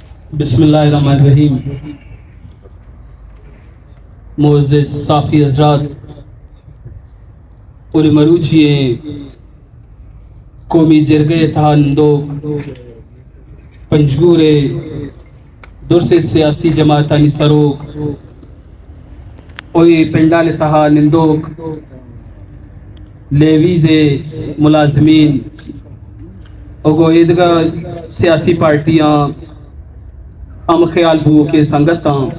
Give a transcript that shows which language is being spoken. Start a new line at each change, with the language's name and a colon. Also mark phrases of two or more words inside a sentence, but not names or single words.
Arabic: بسم اللہ الرحمن الرحیم.
Baluchi: معزز صافی حضرات، اور مروچی قومی جرگے تہندو پنجگورے درس سیاسی جماعتانی سروک اوی پنڈال تہا نندوک لیویز ملازمین اگو ایدگا سیاسی پارٹیاں ہم خیال بو کے سنگتاں